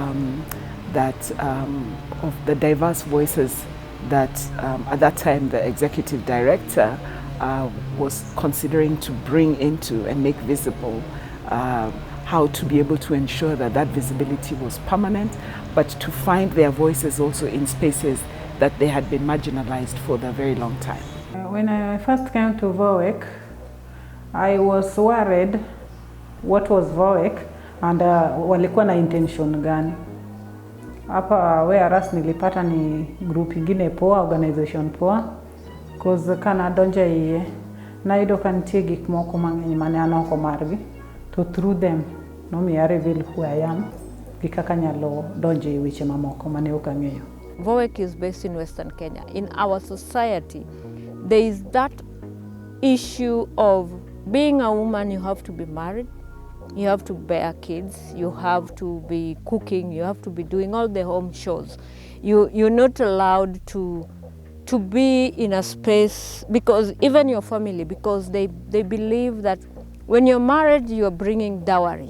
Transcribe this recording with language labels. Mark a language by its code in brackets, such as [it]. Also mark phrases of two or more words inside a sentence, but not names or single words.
[en] of the diverse voices that at that time the executive director was considering to bring into and make visible, how to be able to ensure that that visibility was permanent, but to find their voices also in spaces that they had been marginalized for a very long time. When I first came to Vowwek, I was worried what was Vowwek and [sw] walikuwa na intention gani. Hapa whereas nilipata ni group ingine poa, organization poa, [luo] cause kana donja iye na ido kan tiegi moko mang'eny mane an oko margi, to [en] through them [luo] nomiya [en] reveal who I am [luo] gi kaka nyalo donje e weche mamoko mane ok ang'eyo. [en] Vowwek is based in Western Kenya. In our society, there is that issue of being a woman, you have to be married, you have to bear kids, you have to be cooking, you have to be doing all the home chores. You're not allowed to be in a space, because even your family, because they believe that when you're married, you're bringing dowry.